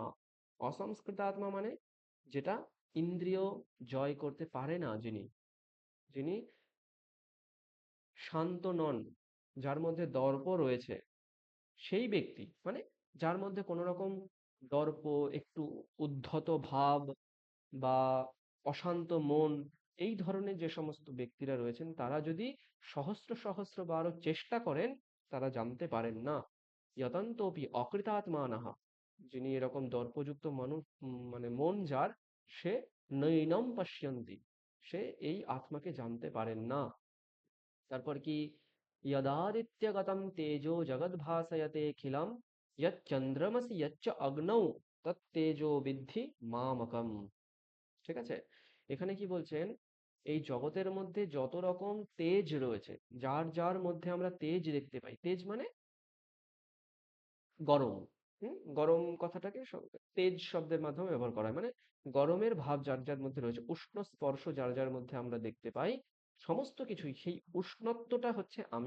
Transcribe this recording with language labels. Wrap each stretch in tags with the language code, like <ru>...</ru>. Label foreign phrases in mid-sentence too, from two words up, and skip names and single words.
<bn>অসংস্কৃতাত্মা মানে যেটা ইন্দ্রিয় জয় করতে পারে না, যিনি যিনি শান্ত নন, যার মধ্যে দর্প রয়েছে, সেই ব্যক্তি, মানে যার মধ্যে কোনো রকম দর্প, একটু উদ্ধত ভাব বা অশান্ত মন, এই ধরনের যে সমস্ত ব্যক্তিরা রয়েছেন, তারা যদি সহস্র সহস্র বারও চেষ্টা করেন, তারা জানতে পারেন না।</bn> <sa>যতন্তোপি অকৃতাত্মানঃ,</sa> <bn>যিনি এরকম দর্পযুক্ত মানুষ, মানে মন যার, সে</bn> <sa>নৈনম পশ্যন্তি,</sa> <bn>সে এই আত্মাকে জানতে পারেন না। তারপর কি,</bn> <sa>यदादित्यगतं तेजो जगद्भासयतेऽखिलं यच्चन्द्रमसि यच्च अग्नौ তত্তেজো বিদ্ধি মামকম।</sa> <bn>ঠিক আছে, এখানে কি বলছেন, এই জগতের মধ্যে যত রকম তেজ রয়েছে, যার যার মধ্যে আমরা তেজ দেখতে পাই, তেজ মানে গরম, গরম কথাটাকে তেজ শব্দের মাধ্যমে ব্যবহার করা হয়, মানে গরমের ভাব যার যার মধ্যে রয়েছে, উষ্ণ স্পর্শ যার যার মধ্যে আমরা দেখতে পাই, সমস্ত কিছুই সেই উষ্ণত্বটা হচ্ছে আমি।</bn>